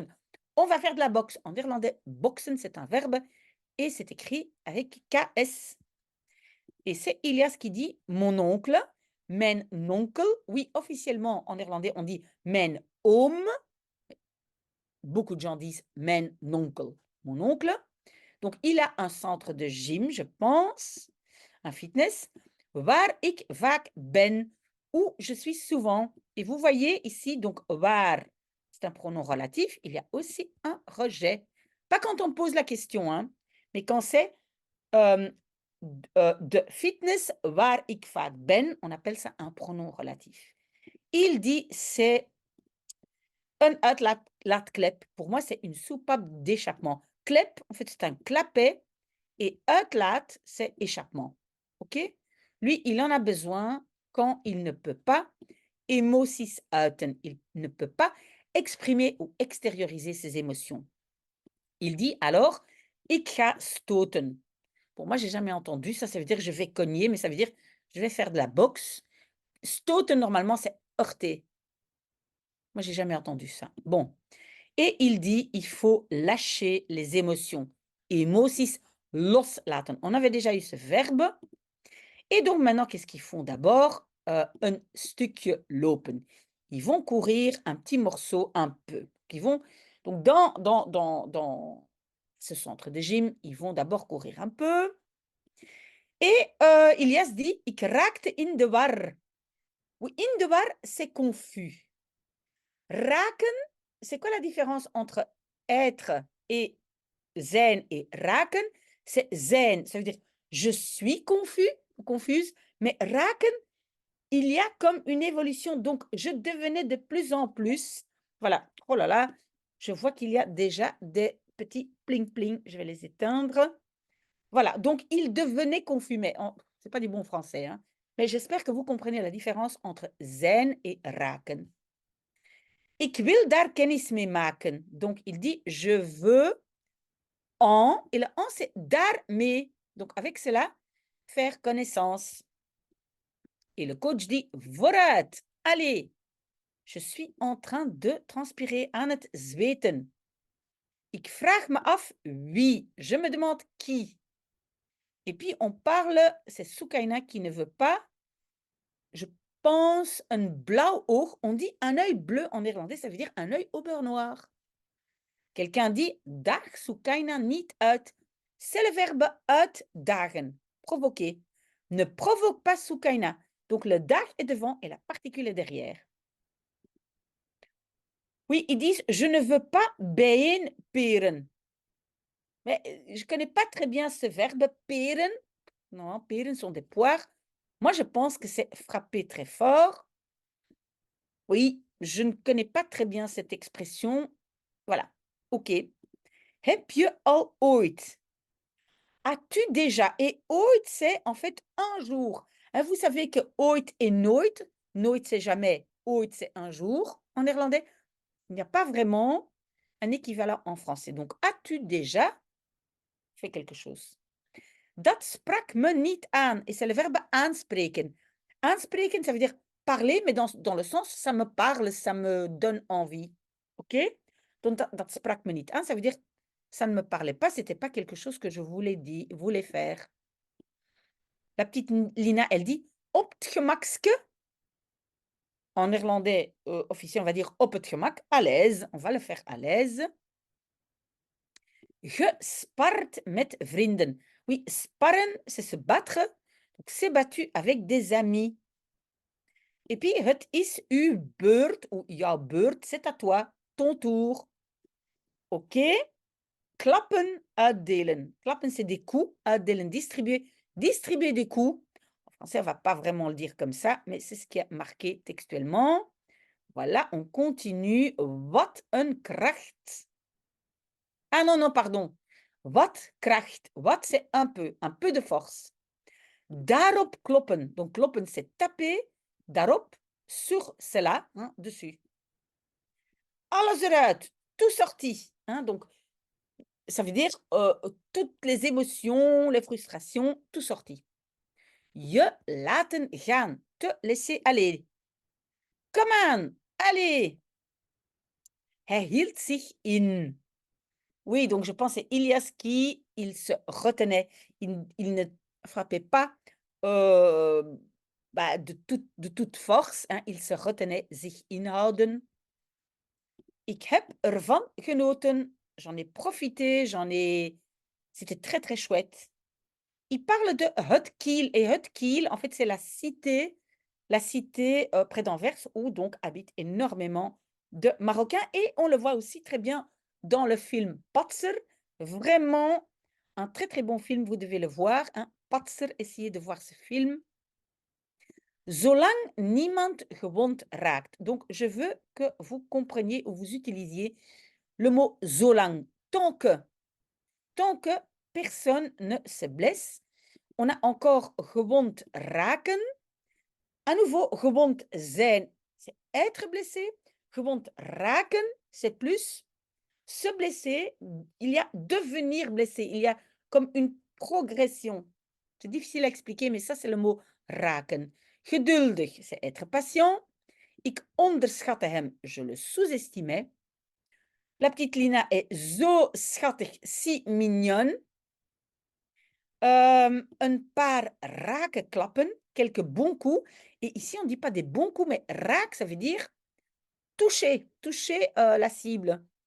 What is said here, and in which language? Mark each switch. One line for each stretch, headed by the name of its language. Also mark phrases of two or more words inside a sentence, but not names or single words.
French: On va faire de la boxe. En néerlandais, boksen, c'est un verbe et c'est écrit avec KS. Et c'est Ilias qui dit, mon oncle,
Dutch: mijn onkel.
French: Oui, officiellement, en néerlandais, on dit
Dutch: mijn oom.
French: Beaucoup de gens disent
Dutch: mijn onkel,
French: mon oncle. Donc, il a un centre de gym, je pense, un fitness,
Dutch: waar ik vaak ben,
French: où je suis souvent. Et vous voyez ici, donc, waar, c'est un pronom relatif, il y a aussi un rejet. Pas quand on pose la question, hein, mais quand c'est
Dutch: de fitness, waar ik vaak ben,
French: on appelle ça un pronom relatif. Il dit, c'est un uitlaatklep. Pour moi, c'est une soupape d'échappement. Klep, en fait, c'est un clapet. Et uitlaat, c'est échappement. OK? Lui, il en a besoin quand il ne peut pas
Dutch: emoties uiten.
French: Il ne peut pas exprimer ou extérioriser ses émotions. Il dit alors,
Dutch: ik ga stoten.
French: Pour moi, j'ai jamais entendu ça. Ça veut dire je vais cogner, mais ça veut dire je vais faire de la boxe. Stoten, normalement, c'est heurter. Moi, j'ai jamais entendu ça. Bon. Et il dit, il faut lâcher les émotions.
Dutch: Emoties loslaten.
French: On avait déjà eu ce verbe. Et donc maintenant, qu'est-ce qu'ils font d'abord?
Dutch: Un stukje lopen.
French: Ils vont courir un petit morceau un peu. Ils vont, donc dans ce centre de gym, ils vont d'abord courir un peu. Et Ilias dit,
Dutch: ik raakte in de war. Oui, in de war,
French: c'est confus. Raken, c'est quoi la différence entre être et zijn et raken? C'est zijn, ça veut dire je suis confus, confuse, mais raken, il y a comme une évolution. Donc, je devenais de plus en plus. Voilà. Oh là là, je vois qu'il y a déjà des petits pling-pling. Je vais les éteindre. Voilà. Donc, il devenait confus. Mais ce n'est pas du bon français, hein. Mais j'espère que vous comprenez la différence entre zijn et raken.
Dutch: Ik wil daar kennis mee maken.
French: Donc, il dit, je veux en, et le en, c'est daarmee. Donc, avec cela, faire connaissance. Et le coach dit, vooruit, allez. Je suis en train de transpirer,
Dutch: aan het zweten. Ik vraag me af wie.
French: Je me demande qui. Et puis, on parle, c'est Soukaina qui ne veut pas. Je pense un
Dutch: blauw oog.
French: On dit un œil bleu en néerlandais, ça veut dire un œil au beurre noir. Quelqu'un dit,
Dutch: daag Soukaina niet uit.
French: C'est le verbe uitdagen, provoquer. Ne provoque pas Soukaina. Donc, le dag est devant et la particule est derrière. Oui, ils disent je ne veux pas
Dutch: bijen peren.
French: Mais je ne connais pas très bien ce verbe peren. Non, peren sont des poires. Moi, je pense que c'est frapper très fort. Oui, je ne connais pas très bien cette expression. Voilà.
Dutch: OK. Heb je al ooit?
French: As-tu déjà? Et ooit, c'est en fait un jour. Vous savez que ooit et nooit. Nooit, c'est jamais. Ooit, c'est un jour en néerlandais. Il n'y a pas vraiment un équivalent en français. Donc, as-tu déjà fait quelque chose?
Dutch: Dat sprak me niet aan.
French: Et c'est le verbe aanspreken. Aanspreken, ça veut dire parler, mais dans le sens, ça me parle, ça me donne envie. oké? Donc
Dutch: dat sprak me niet aan.
French: Ça veut dire, ça ne me parlait pas, c'était pas quelque chose que je voulais faire. La petite Lina, elle dit:
Dutch: «Op het gemakske».
French: En néerlandais, officiel, on va dire
Dutch: op het gemak,
French: à l'aise, on va le faire à l'aise.
Dutch: Gespart met vrienden.
French: Oui, sparren, c'est se battre. Donc, s'est battu avec des amis. Et puis,
Dutch: het is uw beurt ou jouw beurt,
French: c'est à toi, ton tour.
Dutch: OK? Klappen uitdelen.
French: Klappen, c'est des coups. Uitdelen, distribuer. Distribuer des coups. En français, on va pas vraiment le dire comme ça, mais c'est ce qui est marqué textuellement. Voilà, on continue.
Dutch: Wat een kracht.
French: Ah non, non, pardon.
Dutch: Wat kracht.
French: Wat, c'est un peu de force.
Dutch: Daarop kloppen.
French: Donc, kloppen, c'est taper. Daarop, sur cela, hein, dessus.
Dutch: Alles eruit.
French: Tout sorti. Hein, donc, ça veut dire toutes les émotions, les frustrations, tout sorti.
Dutch: Je laten gaan.
French: Te laisser aller.
Dutch: Kom aan. Allez. Hij hield zich in.
French: Oui, donc je pense c'est Ilias qui, il se retenait. Il ne frappait pas de toute force. Hein, il se retenait,
Dutch: zich inhouden. Ik heb ervan genoten.
French: J'en ai profité, C'était très, très chouette. Il parle de het Kiel. Et het Kiel, en fait, c'est la cité près d'Anvers où donc habitent énormément de Marocains. Et on le voit aussi très bien dans le film Patser. Vraiment un très, très bon film, vous devez le voir. Hein. Patser, essayez de voir ce film.
Dutch: Zolang niemand gewond raakt.
French: Donc, je veux que vous compreniez ou vous utilisiez le mot zolang. Tant que personne ne se blesse. On a encore gewond raken. À nouveau,
Dutch: gewond zijn,
French: c'est être blessé.
Dutch: Gewond raken,
French: c'est plus se blesser. Il y a devenir blessé. Il y a comme une progression. C'est difficile à expliquer, mais ça, c'est le mot raken. Geduldig, c'est être patient.
Dutch: Ik onderschatte hem,
French: je le sous-estimais. La petite Lina est
Dutch: zo schattig,
French: si mignonne.
Dutch: Een paar rake klappen,
French: quelques bons coups. Et ici, on ne dit pas des bons coups, mais raak, ça veut dire toucher la cible.